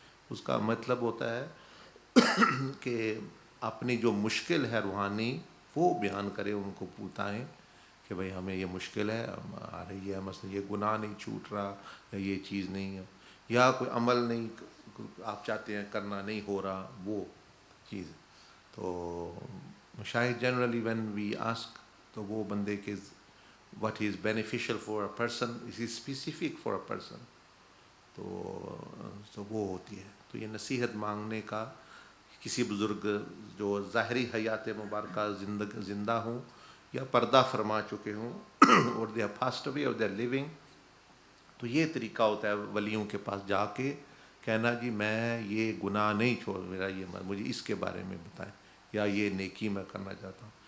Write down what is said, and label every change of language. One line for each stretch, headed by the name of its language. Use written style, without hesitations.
Urdu: اس کا مطلب ہوتا ہے کہ اپنی جو مشکل ہے روحانی وہ بیان کرے، ان کو بتائیں کہ بھئی ہمیں یہ مشکل ہے آ رہی ہے، مثلا یہ گناہ نہیں چھوٹ رہا، یا یہ چیز نہیں ہے، یا کوئی عمل نہیں آپ چاہتے ہیں کرنا نہیں ہو رہا، وہ چیز. تو شاید
English: generally when we ask,
Urdu: تو وہ بندے کے
English: what is beneficial for a person is specific for a person.
Urdu: تو وہ ہوتی ہے. تو یہ نصیحت مانگنے کا کسی بزرگ جو ظاہری حیات مبارکہ زندہ ہوں یا پردہ فرما چکے ہوں اور
English: they have passed away or they are living،
Urdu: تو یہ طریقہ ہوتا ہے ولیوں کے پاس جا کے کہنا جی میں یہ گناہ نہیں چھوڑ، میرا یہ مجھے اس کے بارے میں بتائیں، یا یہ نیکی میں کرنا چاہتا ہوں.